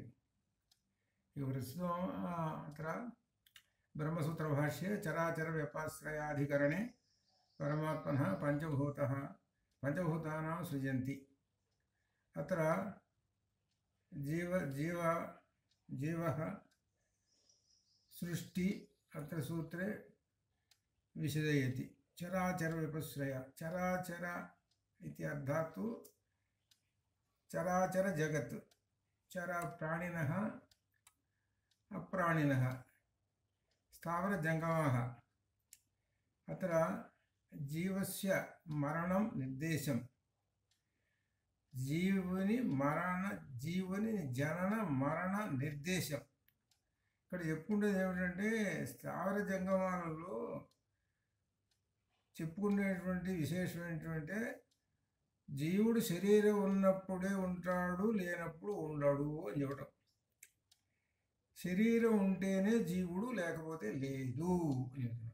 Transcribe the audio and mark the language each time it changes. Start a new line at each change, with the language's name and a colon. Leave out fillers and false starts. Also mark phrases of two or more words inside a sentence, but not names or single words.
Telugu: ఇక ప్రస్తుతం
Sanskrit: అత్ర బ్రహ్మసూత్ర భాష్యే చరాచర వ్యపాశ్రయాధికరణే పరమాత్మనః పంచభూతానాం సృజంతి. అత్ర జీవः సృష్టి అత్ర సూత్రే విశదయతి. చరాచర వ్యపశ్రయ చరాచర इति अर्थात् चराचर जगत् चर प्राणिनः अप्राणिनः स्थावर जंगमाः. अत्र जीवस्य मरणं निर्देशं जीवनि जनन मरण निर्देशం.
Telugu: ఇక్కడ చెప్పుకునేది ఏమిటంటే స్థావర జంగమాలలో చెప్పుకునేటువంటి విశేషం ఏంటంటే జీవుడు శరీరం ఉన్నప్పుడే ఉంటాడు, లేనప్పుడు ఉండడు అని చెప్పడం. శరీరం ఉంటేనే జీవుడు, లేకపోతే లేదు అని చెప్తున్నాడు.